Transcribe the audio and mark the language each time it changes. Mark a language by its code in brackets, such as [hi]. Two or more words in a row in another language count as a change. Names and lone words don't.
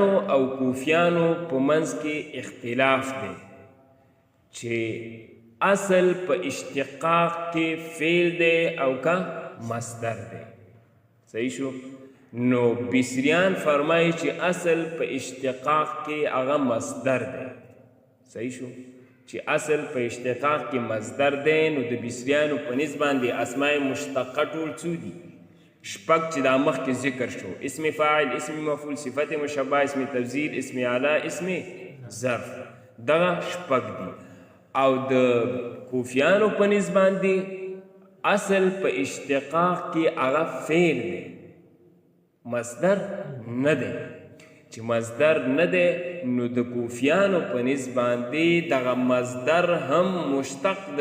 [ps] او کوفیانو په منځ کې اختلاف دی چې اصل په اشتقاق کې فعل دی او که مصدر دی صحیح شو نو بصریان فرمایي چې اصل په اشتقاق کې هغه مصدر دی صحیح شو چې اصل په اشتقاق کې مصدر دی نو د بصریانو په نسبت باندې اسماء مشتقه ټول څو دي شپږ چې دا مخکې ذکر شو اسم فاعل اسم مفعول صفت مشبه اسم تفضیل اسم اعلی اسم ظرف دغه شپږ دي او د کوفیانو په نسبت باندې اصل په اشتقاق کې هغه فعل دی مصدر نه دی چې مصدر نه دی نو د کوفیانو په نسبت باندې دغه مصدر هم مشتق د